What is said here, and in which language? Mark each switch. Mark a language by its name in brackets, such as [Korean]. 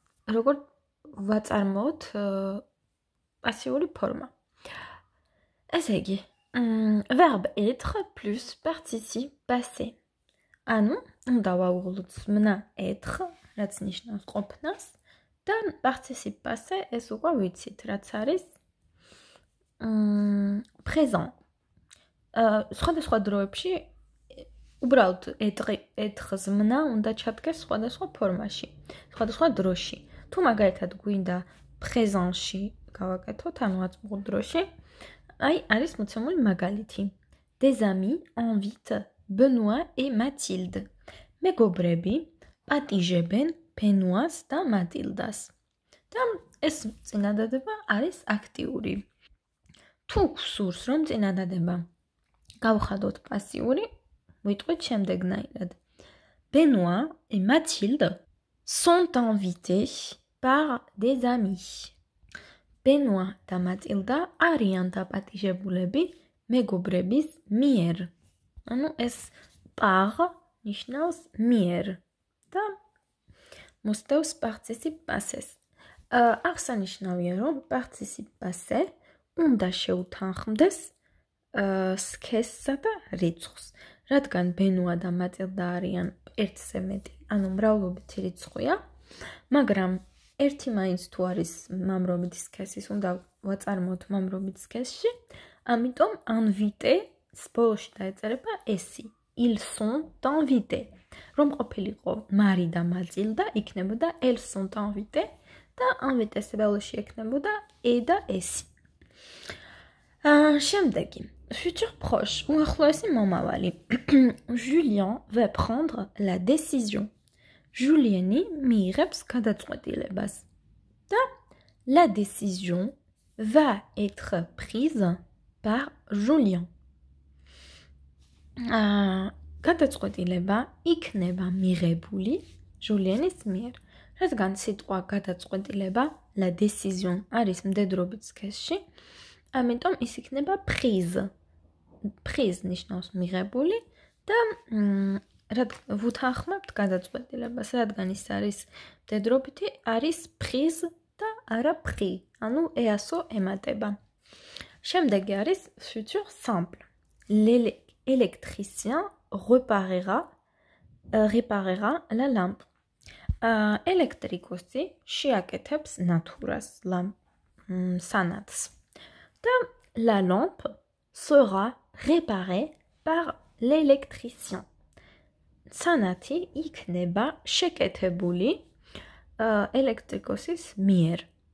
[Georgian] როგორ ვაწარმოოთ პასიური ფორმა. ესე იგი, [French] verbe être plus participe passé. [Georgian] ანუ, უნდა ვაუღლოთ მნა être, რაც ნიშნავს ყოფნას, და participe passé ეს უკვე ვიცით, რაც არის présent. სხვადასხვა დროებში უბრალოდ ეთხს მნა უნდა ჩადგეს სხვადასხვა ფორმაში, სხვადასხვა დროში. თუ მაგალითად გვინდა présent-ში გავაკეთოთ, ანუ აწმყო დროში, აი არის მოცემული მაგალითი. [French] Des amis invitent Benoît et Mathilde. [Georgian] მეგობრები პატიჟებენ ბენუას და მატილდას. და ეს წინადადება არის აქტიური. თუ გსურს რომ წინადადება გავხადოთ პასიური, ვიტყვით შემდეგნაირად. [French] Benoît et Mathilde sont invités par des amis. [Georgian] Benoît და Mathilda არიან დაპატიჟებულები მეგობრების მიერ. ანუ ეს par ნიშნავს მიერ და მოსდევს participe passé-ს. აღსანიშნავია, რომ participe passé უნდა შეუთანხმდეს სქესსა და რიცხვს. რადგან ბენუა და მატილდა არიან ერთზე მეტი, ანუ მრავლობითი რიცხვია, მაგრამ ერთი მაინც თუ არის მამრობითი სქესის, უნდა ვაწარმოოთ მამრობითი სქესში, ამიტომ invité ბოლოში დაეწერება ესი. [French] Ils sont invités. [Georgian] რომ ყოფილიყო მარი და მატილდა, იქნებოდა [French] elles sont invités [Georgian] და invités ბოლოში ექნებოდა e და ესი. შემდეგი. Futur proche, უახლოესი მომავალი. [French] Julien va prendre la décision. [Georgian] Julieni მიიღებს გადაწყვეტილებას. [French] და la décision va être prise par Julien. [Georgian] გადაწყვეტილება იქნება მიღებული Julienis მიერ. რადგან სიტყვა გადაწყვეტილება la décision არის მდედრობით სქესში, ამიტომ ის იქნება prise. Prise ნიშნავს მიღებული და ვუთანხმებთ გადაწყვეტილებას, რადგან ის არის მდედრობითი, არის prise და არა pris, ანუ EASO ემატება. შემდეგი არის futur simple. [French] L'électricien réparera la lampe. [Georgian] ელექტრიკოსი შეაკეთებს ნათურას, სანათს. [French] და la lampe sera réparée par l'électricien. [Georgian] სანათი იქნება შეკეთებული ელექტრიკოსის მიერ.